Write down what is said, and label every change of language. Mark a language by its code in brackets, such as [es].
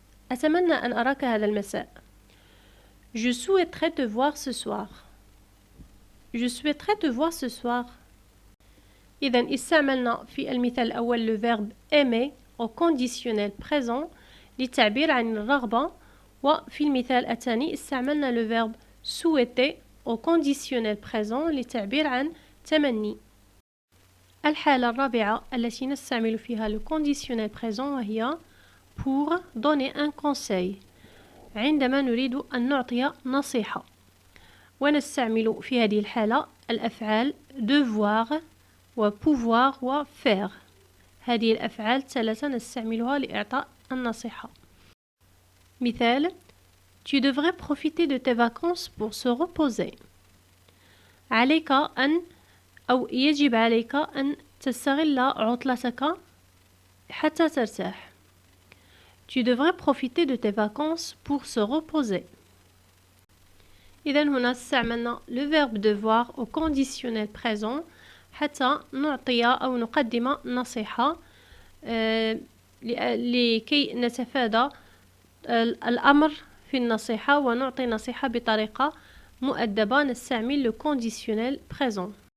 [ar] أتمنى أن أراك هذا المساء. [fr] Je souhaiterais te voir ce soir. Je souhaiterais te voir ce soir. [ar] إذن استعملنا في المثال الأول [fr] le verbe aimer au conditionnel présent [ar] للتعبير عن الرغبة، وفي المثال الثاني استعملنا [fr] le verbe souhaiter au conditionnel présent [ar] للتعبير عن تمني. الحالة الرابعة التي نستعمل فيها le conditionnel présent وهي [fr] pour donner un conseil، [ar] عندما نريد أن نعطي نصيحة، ونستعمل في هذه الحالة الأفعال devoir و pouvoir و faire. هذه الأفعال الثلاثة نستعملها لإعطاء النصيحة. مثال. [fr] Tu devrais profiter de tes vacances pour se reposer. [ar] عليك أن أو يجب عليك أن تستغل عطلتك حتى ترتاح. [fr] Tu devrais profiter de tes vacances pour se reposer. [ar] إذن هنا استعملنا [fr] le verbe devoir au conditionnel présent [ar] حتى نعطي أو نقدم نصيحة لكي نتفادى الأمر في النصيحة ونعطي نصيحة بطريقة مؤدبة. نستعمل le conditionnel présent.